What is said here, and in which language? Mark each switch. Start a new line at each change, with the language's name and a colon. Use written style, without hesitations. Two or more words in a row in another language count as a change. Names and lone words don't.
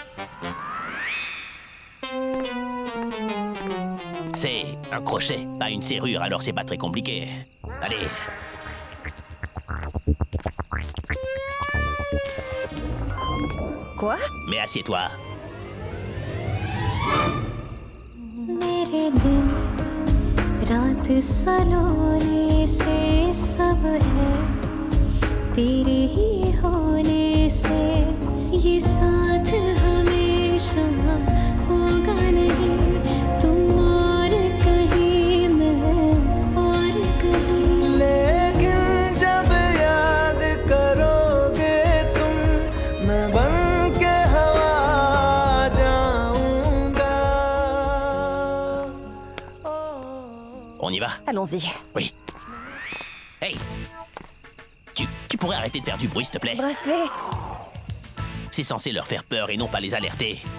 French: C'est un crochet, pas une serrure, alors c'est pas très compliqué. Allez. Quoi? Mais assieds-toi.
Hindi: मेरे दिन रात सलोने से सब है तेरे ही होने से ये साथ हमेशा होगा नहीं तुम और कहीं मैं और कहीं लेकिन जब याद करोगे तुम मैं बन के हवा जाऊंगा.
French: On y va? Allons-y. Oui. Hey! Tu pourrais arrêter de faire du bruit, s'il te plaît? Bracelet. C'est censé leur faire peur et non pas les alerter.